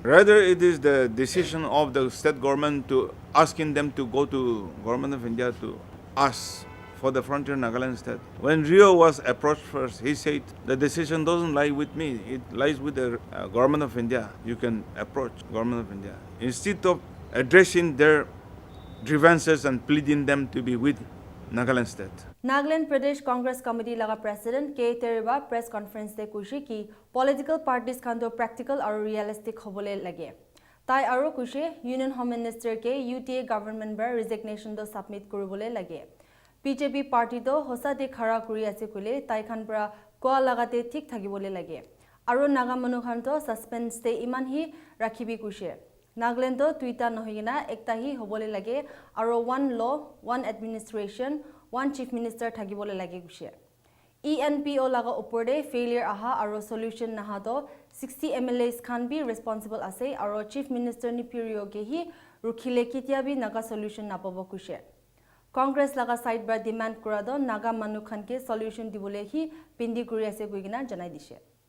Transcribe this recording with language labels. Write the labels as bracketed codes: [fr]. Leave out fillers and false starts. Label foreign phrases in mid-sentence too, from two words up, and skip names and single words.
[en] Rather, it is the decision of the state government to asking them to go to Government of India to ask for the frontier Nagaland state. When Rio was approached first, he said, the decision doesn't lie with me, it lies with the Government of India. You can approach Government of India. Instead of addressing their grievances and pleading them to be with Nagaland state. [nag] Nagaland Pradesh Congress Committee laga President K.Therie ba [en] press conference [nag] de kushi ki [en] political parties [nag] kando [en] practical or realistic [nag] hobole lage. Tai aro kushi [en] Union Home Minister [nag] ke UTA government bar resignation do submit kurubole lage. BJP party to hosa de khara kuri ase kule tai khan pra ko lagate thik thagibole lage. Aro naga manu khan to suspense te iman hi rakhibi kushe. Nagaland to Twitter nohigina ekta hi hobole lage aro [en] one law, one administration, one chief minister [nag] thagibole lage kushe. ENPO laga uporde failure aha aro solution naha to 60 MLAs khan bi responsible ase aro [en] chief minister [nag] ni period ke hi rukhile kitia bi naga solution napabo kushe. Congress laga side bar demand kura do naga manu khan ke solution dibole hi pindi kuri ase kuigina janai dishe.